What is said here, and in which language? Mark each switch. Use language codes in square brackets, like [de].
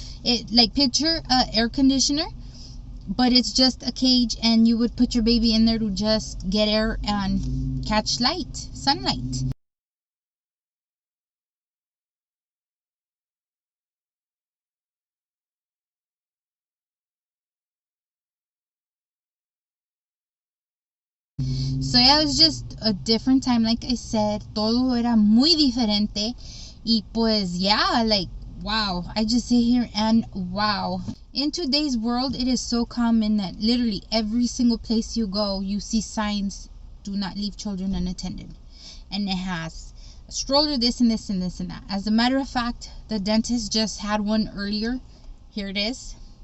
[en] It, like, picture a air conditioner, but it's just a cage, and you would put your baby in there to just get air and catch sunlight. So yeah, it was just a different time. Like I said, [es] todo era muy diferente. Y pues [en] yeah, like wow, I just sit here and wow. In today's world, it is so common that literally every single place you go, you see signs, do not leave children unattended. And it has a stroller, this and this and this and that. As a matter of fact, the dentist just had one earlier. Here it is.